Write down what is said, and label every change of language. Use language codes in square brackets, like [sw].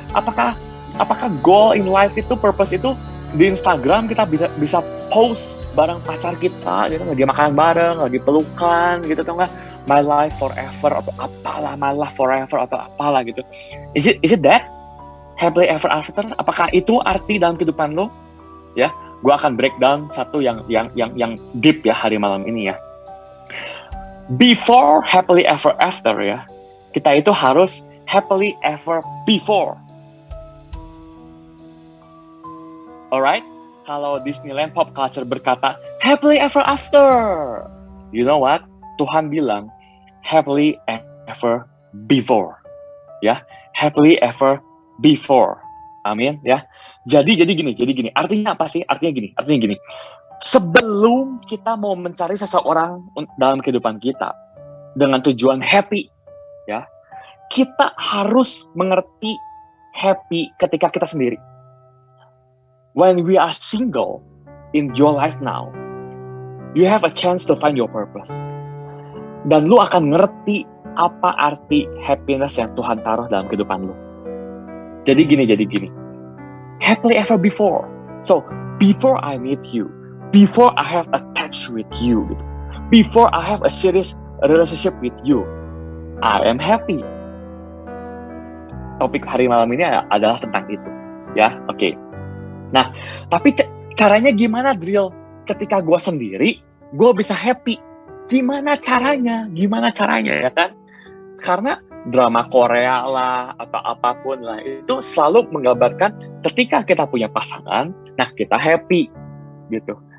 [id] Apakah [en] goal in life [id] itu, [en] purpose [id] itu di Instagram kita bisa post bareng pacar kita gitu, lagi makan bareng, lagi pelukan gitu, atau enggak [en] my life forever [id] atau apalah, [en] my love forever [id] atau apalah gitu. [en] Is it that happily ever after? [id] Apakah itu arti dalam kehidupan lo? Ya, gue akan breakdown satu yang deep ya hari malam ini ya. [en] Before happily ever after ya, [id] kita itu harus [en] happily ever before. Alright, [id] kalau [en] Disneyland pop culture [id] berkata [en] happily ever after, you know what? [id] Tuhan bilang [en] happily ever before, ya, happily ever before. [id] Amin, ya. Jadi gini. Artinya apa sih? Artinya gini. Sebelum kita mau mencari seseorang dalam kehidupan kita dengan tujuan happy, ya, kita harus mengerti happy ketika kita sendiri. [en] when we are single in your life now, you have a chance to find your purpose. [id] Dan lu akan ngerti apa arti happiness yang Tuhan taruh dalam kehidupan lu. Jadi gini. [en] Happily ever before. So, before I meet you, before I have attached with you, gitu, before I have a serious relationship with you, I am happy. [id] Topik hari malam ini adalah tentang itu. Ya, oke. Nah, tapi caranya gimana, Drill? Ketika gue sendiri, gue bisa happy. Gimana caranya ya kan? Karena drama Korea lah, atau apapun lah, itu selalu menggambarkan ketika kita punya pasangan, nah kita happy, gitu.